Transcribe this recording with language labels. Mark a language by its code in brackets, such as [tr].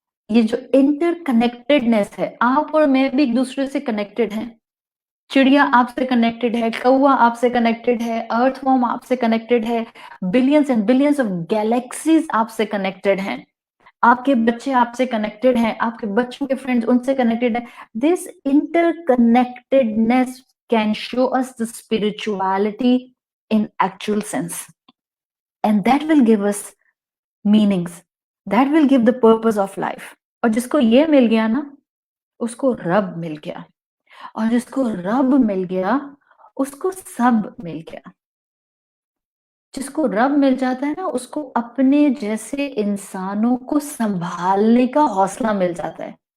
[ur] یہ جو inter connectedness ہے، آپ اور میں بھی ایک دوسرے سے کنیکٹڈ ہیں. چڑیا آپ سے کنیکٹڈ ہے، کوا آپ سے کنیکٹڈ ہے، ارتھ وارم آپ سے کنیکٹڈ ہے، billions and billions of galaxies آپ سے کنیکٹڈ ہیں. آپ کے بچے آپ سے کنیکٹڈ ہیں، آپ کے بچوں کے فرینڈز ان سے کنیکٹڈ ہیں. [en] This interconnectedness can show us the spirituality in actual sense, and that will give us meanings, that will give the purpose of life. [ur] اور جس کو یہ مل گیا نا، اس کو رب مل گیا، اور جس کو رب مل گیا اس کو سب مل گیا. جس کو رب مل جاتا ہے نا، اس کو اپنے جیسے انسانوں کو سنبھالنے کا حوصلہ مل جاتا ہے.